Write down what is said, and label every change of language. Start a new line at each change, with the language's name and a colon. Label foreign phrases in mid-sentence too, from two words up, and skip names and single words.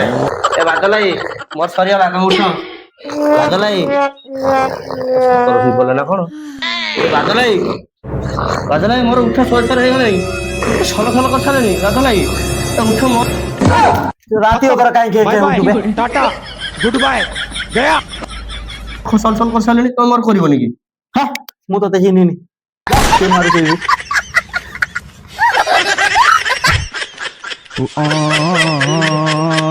Odia: ଏ ବାଦଲ ଭାଇ, ମୋର ସରିଗଲା କାମ। ଉଠ ବାଦଲ ଭାଇ, ନା କଣ? ବାଦଲ ଭାଇ, ମୋର ଉଠ 100 ଥର ହେଇଗଲାଣି। ସଲ ସଲ କରିସାରିଲେଣି। ବାଦଲ ଭାଇ ଉଠ। ରାତି ଅଧର କାହିଁକି
Hindi: टाटा
English: good bye
Hindi: गया।
Odia: ସଲ ସଲ କରିସାରିଲେଣି, ତମେ ମୋର କରିବନି କି? ମୁଁ ତତେ ଚିହ୍ନିନି।